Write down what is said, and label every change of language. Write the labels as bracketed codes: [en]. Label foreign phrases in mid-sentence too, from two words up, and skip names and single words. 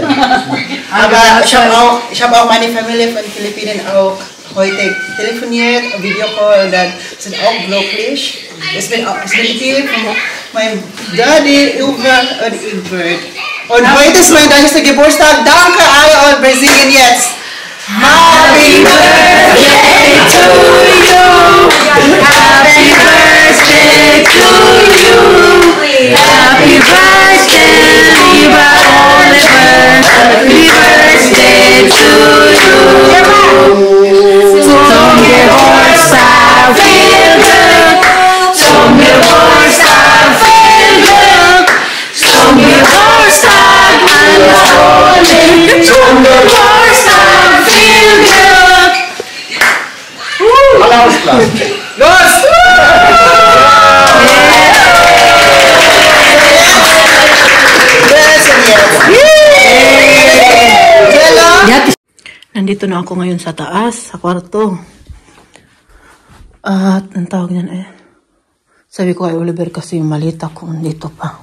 [de] aber ich habe auch meine Familie von den Philippinen auch heute telefoniert, Videocall, und dann sind auch glücklich. Ich bin hier von meinem Daddy, Uwe und Ingrid. Und heute ist mein 30. Geburtstag. Danke alle und wir singen jetzt. [en] Happy birthday to you. Happy birthday. Happy birthday, lieber Oliver. Happy birthday to you. [de] Zum Geburtstag viel Glück. Zum Geburtstag viel Glück. Zum Geburtstag alles Gute. Zum Geburtstag viel Glück. Alle auslassen. Los! [tl] Nandito na ako ngayon sa taas, sa kwarto. At ang tawag niyan sabi ko kay Oliver kasi yung malita ko dito pa.